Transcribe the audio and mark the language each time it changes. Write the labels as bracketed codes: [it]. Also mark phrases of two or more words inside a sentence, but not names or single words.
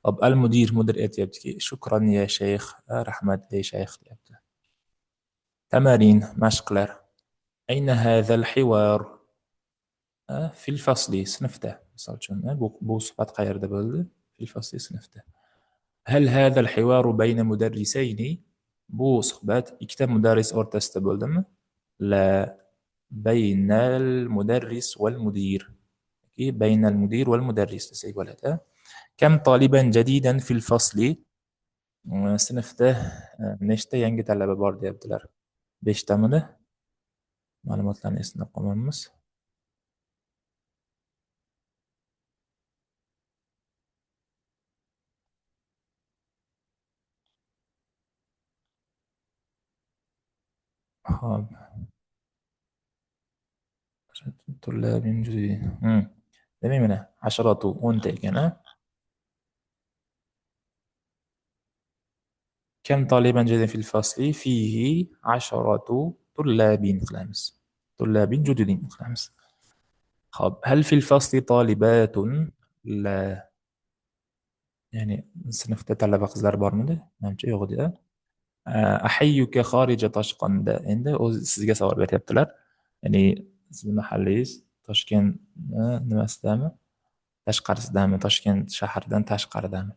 [uz] hop al mudir aytyaptiki [ar] شكرا يا شيخ, [uz] rahmat ey shayx deyapti. Tamarin mashqlar. [ar] أين هذا حوار في الفصل sinfda. [uz] Misol uchun bu suhbat qayerda bo'ldi? [ar] في الفصل sinfda. هل هذا الحوار بين مدرسين? [uz] Bu suhbat ikkita mudarris o'rtasida bo'ldimi? [ar] لا بين المدرس والمدير. بين المدير والمدرس [uz] desak bo'ladi. [ar] كم طالبا جديدا في الفصل? [uz] Sinfda nechta yangi talaba bor deyaptilar? 5 tamidi? Ma'lumotlarni eslab qolmaymiz. Xo'p. [ar] طلاب جدد. [uz] demak mana asharatu 10 ta ekan a. [ar] كم طالبا جديدا في الفصل فيه 10 طلاب qilamiz. طلاب جدد qilamiz. خب هل في الفصل طالبات؟ لا. [uz] ya'ni sinfda talaba qizlar bormidi? Menimcha yo'q edi. [ar] أحيك خارج [uz] Toshqonda. Endi o'zi sizga savol beryaptilar. Ya'ni sizning mahallangiz Toshkent nimasidami? Tashqarisidami? Toshkent shahridan tashqaridami?